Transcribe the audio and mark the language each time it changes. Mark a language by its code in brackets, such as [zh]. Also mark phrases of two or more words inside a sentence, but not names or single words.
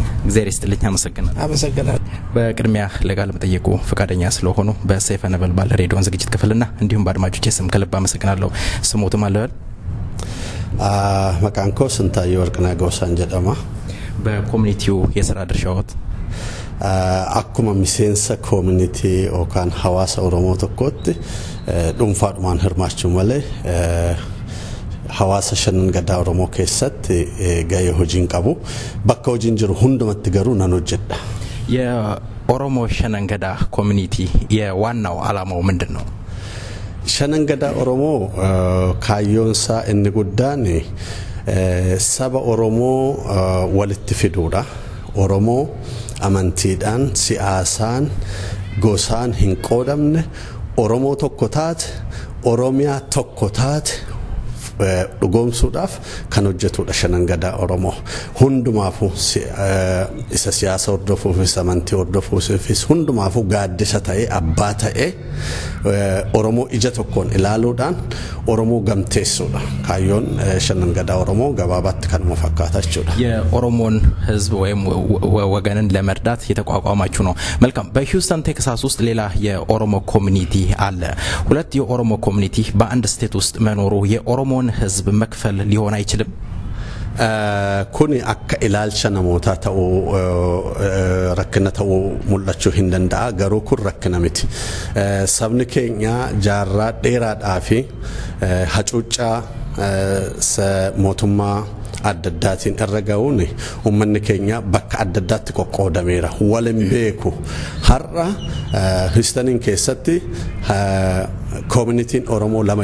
[am] እግዚአብሔር ይስጥልኝ አመሰግናለሁ በቅድሚያ ለቃለ መጠይቁ ፈቃደኛ ስለሆኑ በሰይፈ ነበልባል ሬዲዮን ዝግጅት ክፍልና እንዲሁም በአድማጮቼ ስም ከልብ አመሰግናለሁ ስሞትም አለበል መቃንኮ ስንታየው ወርቅነህ ጎሳን ጀደማ በኮሚኒቲው የሥራ ድርሻዎት [om] akkuma miseensa community okan hawasa oromo tokkotti dhuunfaadhumaan hirmaachuu malee hawasa shanan gadaa oromoo keessatti gahee hojiin qabu bakka hojiin jiru hundumatti garuu nan hojjedha [am] የኦሮሞ ሸነን ገዳ ኮሚኒቲ የዋናው ዓላማው ምንድነው [om] ሸነን ገዳ ኦሮሞ ካዮንሳ inni guddaan saba oromoo walitti fiduudha oromoo amantiidhaan siyaasaan gosaan hin qoodamne oromoo tokko taate oromiyaa tokko taate dhugoomsuudhaaf kan hojjetudha shanan gadaa oromoo hundumaafu isa siyaasa hordofuufis amantii hordofuufis hundumaafu gaaddisa ta'ee abbaa ta'ee oromoo ija tokkoon ilaaluudhaan oromoo gamteessuudha kaayyoon shanan gadaa oromoo gabaabaatti kanuma fakkaata jechuudha [am] የኦሮሞን ህዝብ ወይም ወገንን ለመርዳት የተቋቋማችሁ ነው መልካም በሂውስተን ቴክሳስ ውስጥ ሌላ የኦሮሞ ኮሚኒቲ አለ ሁለት የኦሮሞ ኮሚኒቲ በአንድ ስቴት ውስጥ መኖሩ የኦሮሞን ህዝብ መክፈል ሊሆን አይችልም [om] kuni akka ilaalcha namoota ta'u rakkina ta'u mul'achuu hin danda'a garuu kun rakkina miti sabni keenya jaarraa dheeraadhaa fi hacuuccaa mootummaa addaatiin irra ga'uun ummanni keenya bakka addaatti qoqqoodameera walin beeku har'a Houstoniin keessatti community oromoo lama